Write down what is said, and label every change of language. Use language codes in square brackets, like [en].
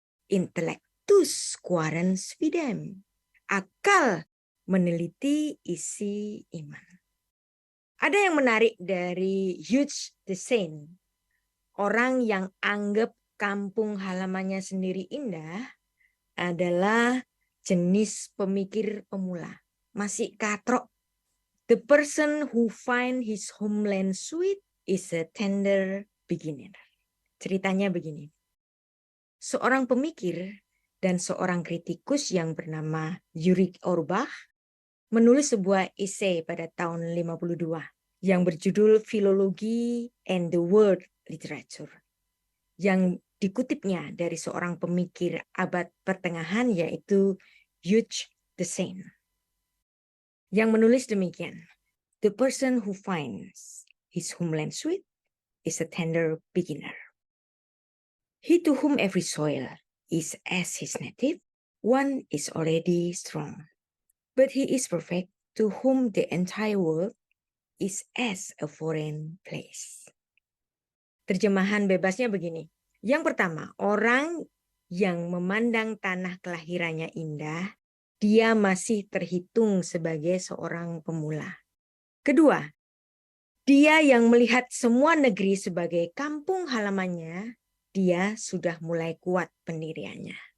[la] Intellectus quaerens fidem. [id] Akal meneliti isi iman. Ada yang menarik dari Hugh the Saint. Orang yang anggap kampung halamannya sendiri indah adalah jenis pemikir pemula. Masih katrok. [en] The person who find his homeland sweet is a tender beginner. [id] Ceritanya begini. Seorang pemikir dan seorang kritikus yang bernama Ulrich Auerbach menulis sebuah esai pada tahun 52 yang berjudul Philology and the World Literature, yang dikutipnya dari seorang pemikir abad pertengahan yaitu Hugh the Saint, yang menulis demikian. [en] The person who finds his homeland sweet is a tender beginner. He to whom every soil is as his native, one is already strong. But he is perfect to whom the entire world is as a foreign place. [id] Terjemahan bebasnya begini. Yang pertama, orang yang memandang tanah kelahirannya indah, dia masih terhitung sebagai seorang pemula. Kedua, dia yang melihat semua negeri sebagai kampung halamannya, dia sudah mulai kuat pendiriannya.